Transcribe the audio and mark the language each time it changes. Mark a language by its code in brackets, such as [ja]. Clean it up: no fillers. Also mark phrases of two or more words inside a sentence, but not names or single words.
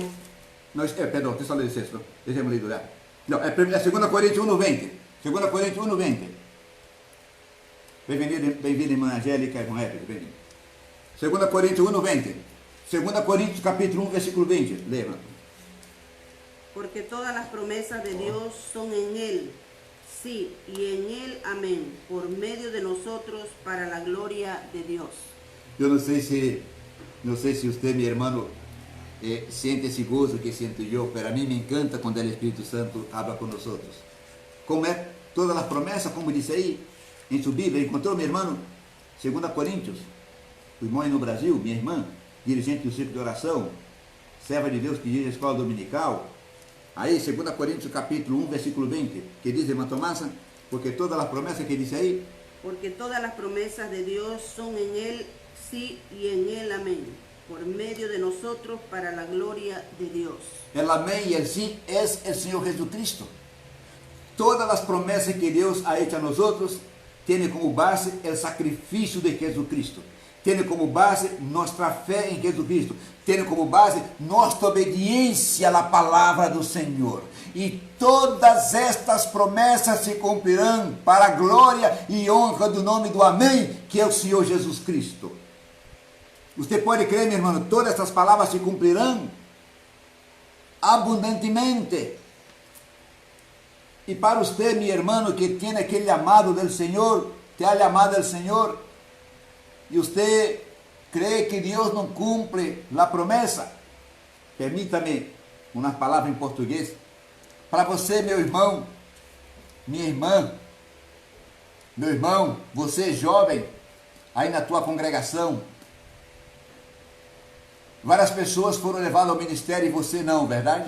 [pt] perdão, deixa eu ler esse texto. Deixa-me ler lá. Não, é 2 Coríntios 1, 20. 2 Coríntios 1, 20. Bem-vinda, irmã Angélica, irmã Épica, bem-vinda. 2 Coríntios 1, 20. 2 Coríntios, capítulo 1, versículo 20. Leia. [es] Porque todas las promesas de Dios son en Él, sí, y en Él, amén, por medio de nosotros, para la gloria de Dios. [pt] Eu não sei se você, meu irmão, siente esse gozo que siento eu, pero a mim me encanta quando o Espírito Santo habla com nós. Como é todas as promessas, como disse aí, em sua Bíblia, encontrou, meu irmão, 2 Coríntios, o irmão aí no Brasil, minha irmã, dirigente do Círculo de Oração, serva de Deus que dirige a escola dominical, aí 2 Coríntios capítulo 1, versículo 20, que diz, irmã Tomasa, porque todas as promessas que dice aí, [es] porque todas las promesas de Dios son en Él sí y en Él amén, por medio de nosotros para la gloria de Dios. el amén y el sí es el Señor Jesucristo. Todas las promesas que Dios ha hecho a nosotros tienen como base el sacrificio de Jesucristo. Tiene como base nuestra fe en Jesucristo. Tiene como base nuestra obediencia a la palabra del Señor. Y todas estas promesas se cumplirán para gloria y honra [pt] do nome do amém, que é o Senhor Jesus Cristo. Usted pode crer, meu irmão, todas estas palavras se cumprirão abundantemente. [es] Y para usted, mi hermano, que tiene aquel llamado del Señor, te ha llamado el Señor, y usted cree que Dios no cumple la promesa, permítame [pt] umas palavras em português. Para você, meu irmão, minha irmã, meu irmão, você jovem, aí na tua congregação, várias pessoas foram levadas ao ministério e você não, verdade?